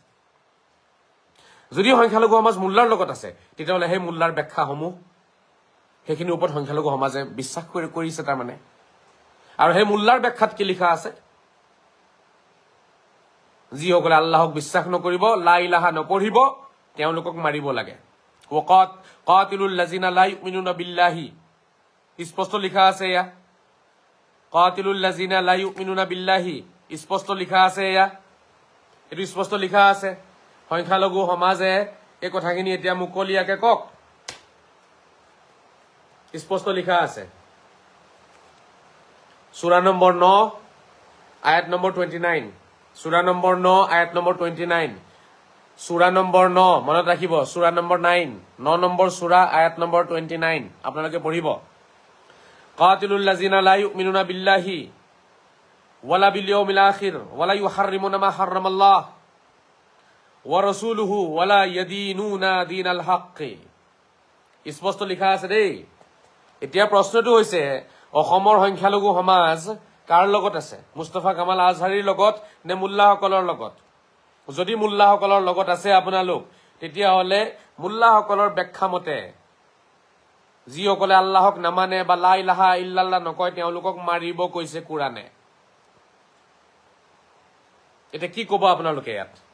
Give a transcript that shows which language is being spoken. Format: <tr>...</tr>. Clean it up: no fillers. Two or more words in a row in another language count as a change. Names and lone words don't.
<as>যদি সংখ্যালঘু সমাজ মোল্লাৰ লগত আছে, তেতিয়াহ'লে সেই মোল্লাৰ ব্যাখ্যাসমূহ সেইখিনিৰ ওপৰত সংখ্যালঘু সমাজে বিশ্বাস কৰিছে তাৰমানে। আৰু সেই মোল্লাৰ ব্যাখ্যাত কি লিখা আছে? যিসকলে আল্লাহক বিশ্বাস নকৰিব,</as> <ar>لا إله</ar> <as>নপঢ়িব, তেওঁলোকক মাৰিব লাগে।</as> <ar>قاتلوا الذين لا يؤمنون بالله,</ar> <as>স্পষ্ট লিখা আছে এয়া।</as> <ar>قاتلوا الذين لا يؤمنون بالله,</ar> <as>স্পষ্ট লিখা আছে এয়া। এইটো স্পষ্ট লিখা আছে। সংখ্যালঘু সমাজে এই কথাখিনি এতিয়া মুকলিয়াকে কওক। স্পষ্ট লিখা আছে। সূরা নম্বৰ 9 আয়াত নম্বৰ 29। সূরা নম্বৰ 9 আয়াত নম্বৰ 29। সূরা নম্বৰ 9 মনত ৰাখিব। সূরা নম্বৰ 9 নম্বৰ সূরা আয়াত নম্বৰ 29 আপোনালোকে পঢ়িব।</as> <ar>قاتلوا الذين لا يؤمنون بالله ولا باليوم الآخر ولا يحرمون ما حرم الله ورسوله ولا يدينون دين الحق.</ar> <as>স্পষ্ট লিখা আছে দেই। এতিয়া প্ৰশ্নটো হৈছে, অসমৰ সংখ্যালঘু সমাজ কাৰ লগত আছে? মুস্তাফা কামাল আজহাৰীৰ লগত নে মুল্লাসকলৰ লগত? যদি মুল্লাসকলৰ লগত আছে আপোনালোক, তেতিয়াহ'লে মুল্লাসকলৰ ব্যাখ্যা মতে যিসকলে আল্লাহক নামানে বা</as> <ar>لا إله إلا الله</ar> <as>নকয়, তেওঁলোকক মাৰিব কৈছে কোৰাণে। এতিয়া কি ক'ব আপোনালোকে ইয়াত?</as>